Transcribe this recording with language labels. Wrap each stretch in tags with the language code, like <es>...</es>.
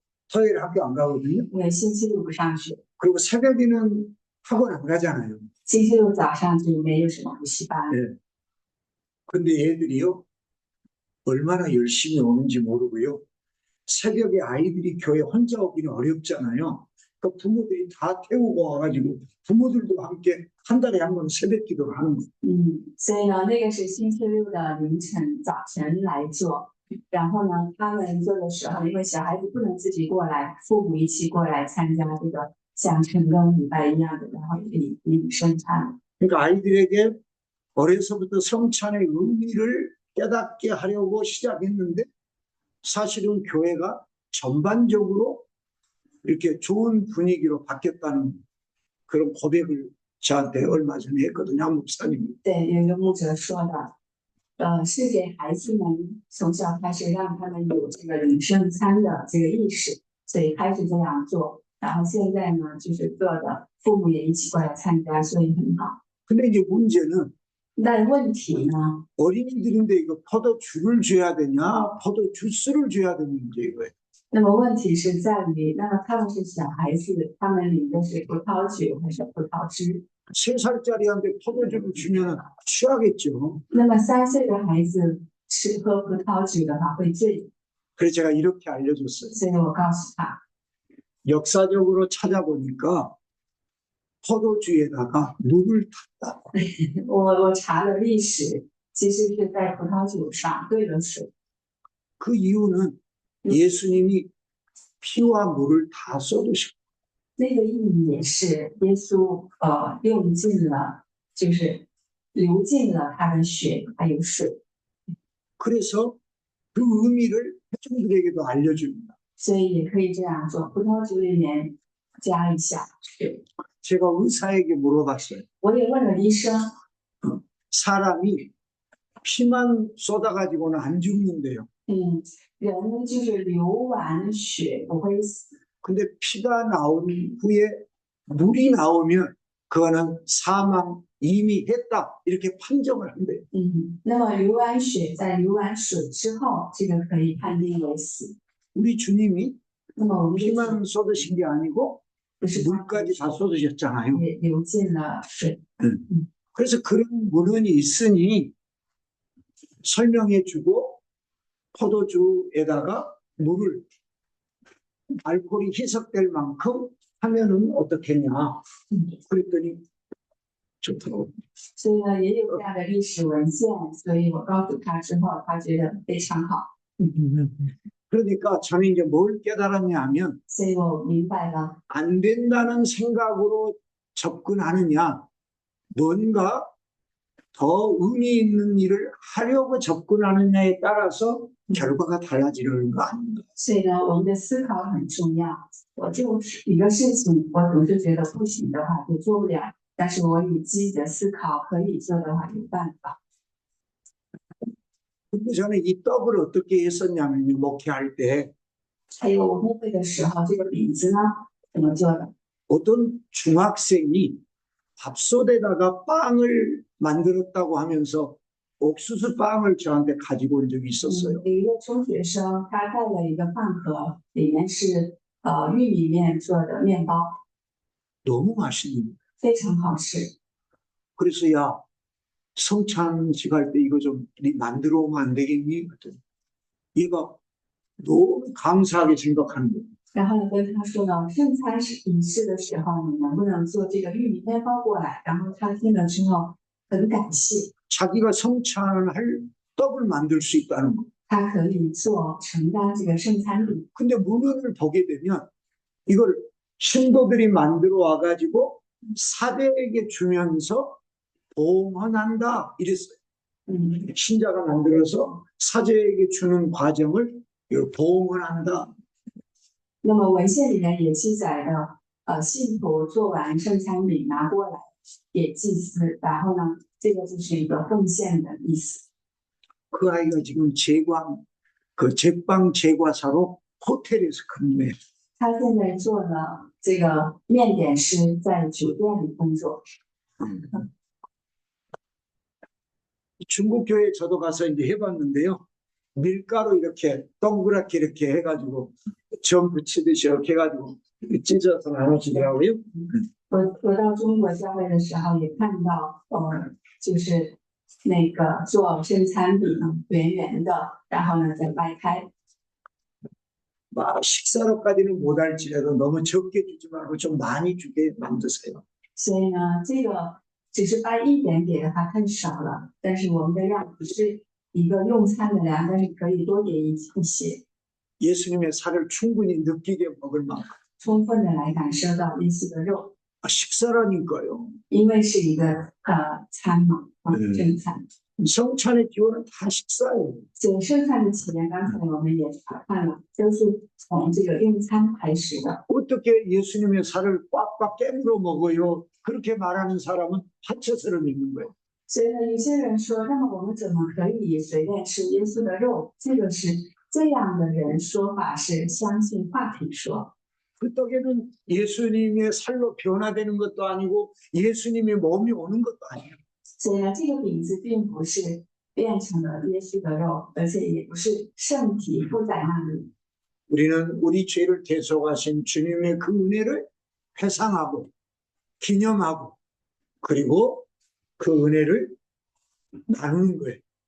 <ko>토요일 학교 안 가거든요.</ko> <zh>因为星期6不上学，</zh> <ko>그리고 새벽에는 학원 안 가잖아요.</ko> <zh>星期6早上就没有什么补习班。</zh> <ko>네. 근데 애들이요 얼마나 열심히 오는지 모르고요. 새벽에 아이들이 교회 혼자 오기는 어렵잖아요. 그 부모들이 다 태우고 와가지고 부모들도 함께 한 달에 한 번 새벽 기도를 하는 거예요.</ko> <zh>所以呢，那个是星期六的凌晨早晨来做。然后呢，他们做的时候，因为小孩子不能自己过来，父母一起过来参加这个像晨更礼拜一样的，然后领圣餐。</zh> <ko>그러니까 아이들에게 어려서부터 성찬의 의미를 깨닫게 하려고 시작했는데 사실은 교회가 전반적으로 이렇게 좋은 분위기로 바뀌었다는 그런 고백을 저한테 얼마 전에 했거든요, 한 목사님이.</ko> <zh>对，有一个牧者说的，是给孩子们从小开始让他们有这个领圣餐的这个意识，所以开始这样做。然后现在呢，就是做的父母也一起过来参加，所以很好。</zh> <ko>근데 이제 문제는</ko> <zh>但问题呢，</zh> <ko>어린이들인데 이거 포도주를 줘야 되냐, 포도 주스를 줘야 되냐 이제 이거예요.</ko> <zh>那么问题是在于，那么他们是小孩子，他们领的是葡萄酒还是葡萄汁？</zh> <ko>3살짜리한테 포도주를 주면 취하겠죠.</ko> <zh>那么3岁的孩子吃喝葡萄酒的话会醉，</zh> <ko>그래서 제가 이렇게 알려줬어요.</ko> <zh>所以我告诉他，</zh> <ko>역사적으로 찾아보니까 포도주에다가 물을 탔다.</ko> <zh>我查了历史，其实是在葡萄酒上兑了水。</zh> <ko>그 이유는 예수님이 피와 물을 다 쏟으셨고</ko> <zh>那个意义也是耶稣用尽了，就是流尽了他的血还有水，</zh> <ko>그래서 그 의미를 회중들에게도 알려줍니다.</ko> <zh>所以也可以这样做。葡萄酒里面加一下水。</zh> <ko>제가 의사에게 물어봤어요.</ko> <zh>我也问了医生，</zh> <ko>사람이 피만 쏟아가지고는 안 죽는데요.</ko> <zh>人就是流完血不会死，</zh> <ko>근데 피가 나온 후에 물이 나오면 그거는 사망 이미 했다 이렇게 판정을 한대요.</ko> <zh>那么流完血在流完水之后，这个可以判定为死。</zh> <ko>우리 주님이</ko> <zh>那么我们的主</zh> <ko>피만 쏟으신 게 아니고</ko> <zh>不是</zh> <ko>물까지 다 쏟으셨잖아요.</ko> <zh>也流进了水，</zh> <ko>그래서 그런 문헌이 있으니 설명해주고 포도주에다가 물을 알코올이 희석될 만큼 하면은 어떻겠냐. 그랬더니 좋더라고요.</ko> <zh>所以呢也有这样的历史文献，所以我告诉他之后，他觉得非常好。</zh> <ko>그러니까 저는 이제 뭘 깨달았냐 하면</ko> <zh>所以我明白了，</zh> <ko>안 된다는 생각으로 접근하느냐, 뭔가 더 의미 있는 일을 하려고 접근하느냐에 따라서 결과가 달라지는 거 아닌가.</ko> <zh>所以呢，我们的思考很重要。我就是一个事情，我总是觉得不行的话就做不了，但是我有积极的思考，可以做的话有办法。</zh> <ko>근데 저는 이 떡을 어떻게 했었냐면요, 목회할 때</ko> <zh>还有我牧会的时候，这个饼子呢怎么做的？</zh> <ko>어떤 중학생이 밥솥에다가 빵을 만들었다고 하면서 옥수수 빵을 저한테 가지고 온 적이 있었어요.</ko> <zh>有一个中学生，他带了一个饭盒，里面是玉米面做的面包，</zh> <ko>너무 맛있는 거예요.</ko> <zh>非常好吃。</zh> <ko>그래서 야, 성찬식 할 때 이거 좀 만들어 오면 안 되겠니? 그랬더니 얘가 너무 감사하게 생각하는 거예요.</ko> <zh>然后呢，跟他说呢，圣餐仪式的时候，你能不能做这个玉米面包过来？然后他听了之后很感谢，</zh> <ko>자기가 성찬을 할 떡을 만들 수 있다는 거.</ko> <zh>他可以做承担这个圣餐饼。</zh> <ko>근데 문헌을 보게 되면 이걸 신도들이 만들어 와가지고 사대에게 주면서 봉헌한다 이랬어요. 신자가 만들어서 사제에게 주는 과정을 이걸 봉헌한다.</ko> <zh>那么文献里面也记载了，信徒做完圣餐饼拿过来给祭司，然后呢，这个就是一个奉献的意思。</zh> <ko>그 아이가 지금 제빵 제과사로 호텔에서 근무해요.</ko> <zh>他现在做了这个面点师，在酒店里工作。</zh> <ko>중국 교회 저도 가서 이제 해봤는데요. 밀가루 이렇게 동그랗게 이렇게 해가지고 점 붙이듯이 이렇게 해가지고 찢어서 나눠주더라고요.</ko> <zh>我到中国教会的时候也看到，就是那个做圣餐饼圆圆的，然后呢再掰开。</zh> <ko>막 식사로까지는 못할지라도 너무 적게 주지 말고 좀 많이 주게 만드세요.</ko> <zh>所以呢，这个只是掰一点给的话太少了，但是我们的量不是一个用餐的量，但是可以多给一些，</zh> <ko>예수님의 살을 충분히 느끼게 먹을 만큼.</ko> <zh>充分的来感受到耶稣的肉，</zh> <ko>식사라니까요.</ko> <zh>因为是一个餐嘛，正餐。</zh> <ko>성찬의 기원은 다 식사예요.</ko> <zh>所以剩菜的起源，刚才我们也看了，都是从这个用餐开始的。</zh> <ko>어떻게 예수님의 살을 꽉꽉 깨물어 먹어요? 그렇게 말하는 사람은 하체설을 믿는 거예요.</ko> <zh>所以呢，有些人说，那么我们怎么可以随便吃耶稣的肉？这个是这样的人说法是相信话题说。</zh> <ko>그 떡에는 예수님의 살로 변화되는 것도 아니고 예수님의 몸이 오는 것도 아니에요.</ko> <zh>所以呢，这个饼子并不是变成了耶稣的肉，而且也不是圣体附在那里。</zh> <ko>우리는 우리 죄를 대속하신 주님의 그 은혜를 회상하고 기념하고 그리고 그 은혜를 나누는 거예요.</ko>